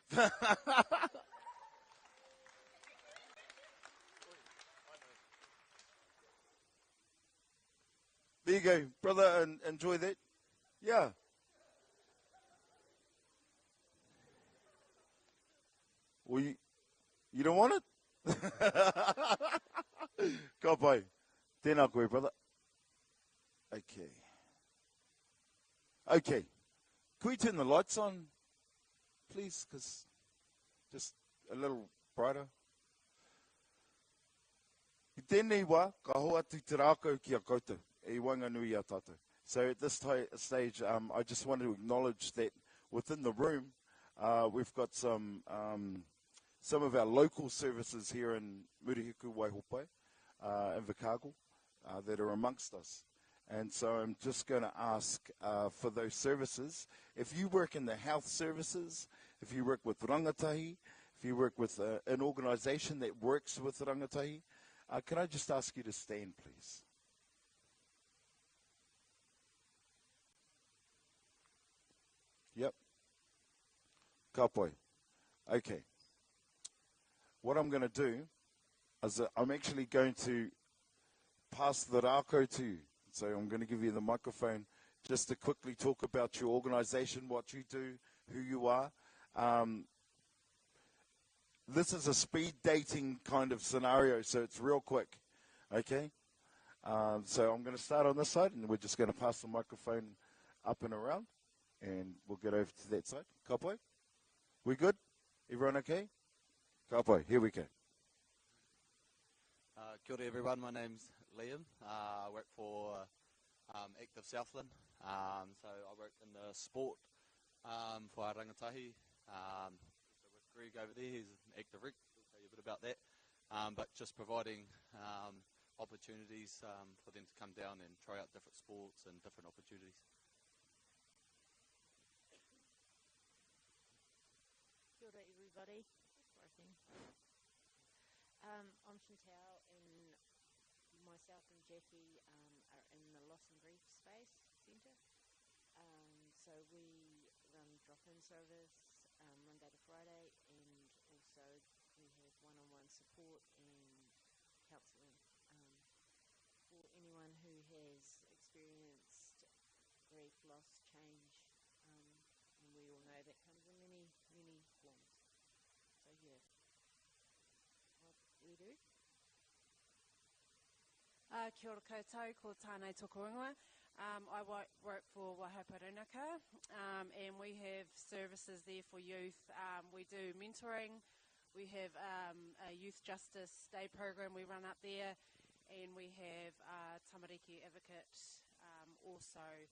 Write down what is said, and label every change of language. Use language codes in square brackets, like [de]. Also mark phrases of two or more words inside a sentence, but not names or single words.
[en] There you go, brother, and enjoy that. Yeah. Well, you don't want it? [mi] Ka pai. Tēnā koe, [en] brother. Okay. Okay. Can we turn the lights on, please? Because just a little brighter. [mi] I tēnei wā, ka hoa tu te rākau ki a koutou, e wanganui a tātou. [en] So at this stage, I just want to acknowledge that within the room, we've got some of our local services here in Murihiku, Waihopai, Invercargill, that are amongst us. And so I'm just going to ask for those services. If you work in the health services, if you work with Rangatahi, if you work with an organisation that works with Rangatahi, can I just ask you to stand, please? [mi] Ka pai. [en] Okay. What I'm going to do is that I'm actually going to pass the rākau to you. So I'm going to give you the microphone just to quickly talk about your organisation, what you do, who you are. This is a speed dating kind of scenario, so it's real quick. Okay? So I'm going to start on this side, and we're just going to pass the microphone up and around, and we'll get over to that side. [mi] Ka pai? [en] We good? Everyone okay? [mi] Ka pai, [en] here we go. [mi] Kia ora [en] everyone, my name's Liam. I work for Active Southland. So I work in the sport for [mi] Ngā Rangatahi. [en] Also with Greg over there, he's an active rig. He'll tell you a bit about that. But just providing opportunities for them to come down and try out different sports and different opportunities. [mi] Kia ora everybody. [en] I'm Chantal, and myself and Jackie are in the Loss and Grief Space Centre. So we run drop-in service Monday to Friday, and also we have one-on-one support and counselling for anyone who has experienced grief, loss, change, and we all know that comes in many, many forms. So yeah, what we do. [mi] Kia ora koutou, ko tānei toko ingoa. [en] I work for Wāhine, and we have services there for youth. We do mentoring. We have a youth justice day program we run up there, and we have tamariki advocate also.